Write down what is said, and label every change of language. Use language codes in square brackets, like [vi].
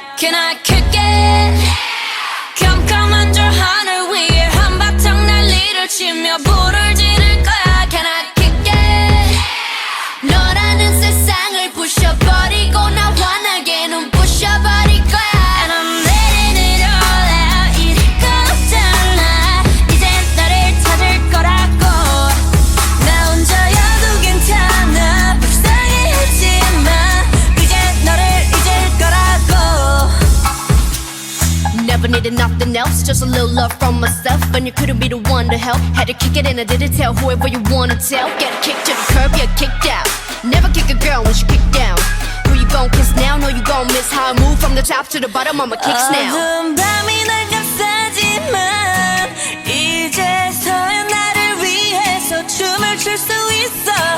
[en] Can I kick it [ko] 컴컴한 저 하늘 위에 한바탕 난리를 치며 불을 지를 거야 [en] Can I kick it [ko] 너라는 세상을 부셔버리고 나 환하게 눈 부셔버릴 거야 [en] And I'm letting it all out [ko] 이럴 건 없잖아 이젠 나를 찾을 거라고 나 혼자여도 괜찮아 불쌍해하지마 이제 너를 잊을 거라고 [en] Never needed nothing else, just a little love from myself. And you couldn't be the one to help. Had to kick it and I didn't tell whoever you wanna tell. Get a kick to the curb, get kicked out. Never kick a girl when she kicked down. Who you gon' kiss now? Know you gon' miss how I move from the top to the bottom of my kicks now. [ko] 어두운 밤이 날 감싸지만 이제서야 나를 위해서 춤을 출 수 있어